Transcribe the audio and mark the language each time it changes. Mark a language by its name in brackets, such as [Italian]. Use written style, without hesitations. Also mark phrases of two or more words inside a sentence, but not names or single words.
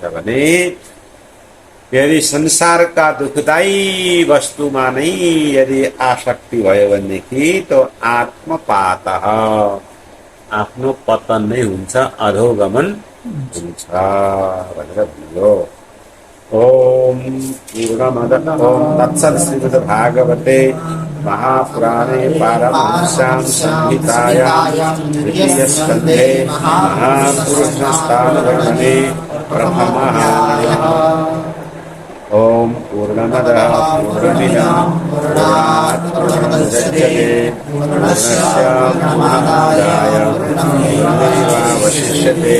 [Nepali] भने यदि संसारका दुखदायी वस्तुमा नै यदि आसक्ति भयो भनेदेखि तो आत्मपातः, आफ्नो पतन नै हुन्छ, अधोगमन हुन्छ भनेर भन्यो। [Sanskrit] ओम पूर्णमदः ओम तत्सत् श्रीमद्भागवते महापुराणे पारमहंस्यां संहितायां द्वितीयस्कन्धे महापुरुषस्थानवर्णने प्रथमः ओम पूर्णमदः पूर्णमिदं पूर्णात् पूर्णमुदच्यते पूर्णस्य पूर्णमादाय पूर्णमेवावशिष्यते।